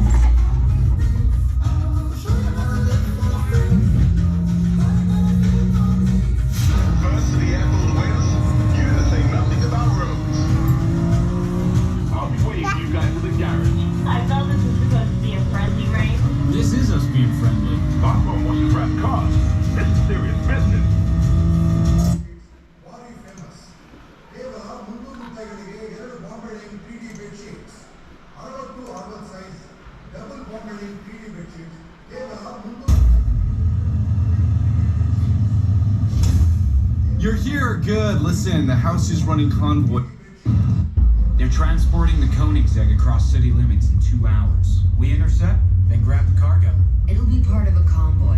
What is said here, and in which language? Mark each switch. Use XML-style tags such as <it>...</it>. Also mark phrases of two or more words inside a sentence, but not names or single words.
<en>First to the airport whales, you to say nothing about roads. I'll be waiting for you guys at the garage. I thought this was supposed to be a friendly race. This is us being friendly. I'm gonna want to grab cars. This is serious business.</en> <kn>ಭಾರಿ ಫೇಮಸ್ ಕೇವಲ 300 ರೂಪಾಯಿಗಳಿಗೆ 2 ಬಾಂಬೆಲಿಂಗ್</kn> <en>3D bedsheets</en> <kn>60</kn> <en>size double</en> <kn>ಬಾಂಬೆಲಿಂಗ್</kn> <en>3D bedsheets</en> <kn>ಕೇವಲ 300.</kn> <en>You're here, good. Listen, the house is running convoy. They're transporting the Koenigsegg across city limits in 2 hours. We intercept, then grab the cargo. It'll be part of a convoy.</en>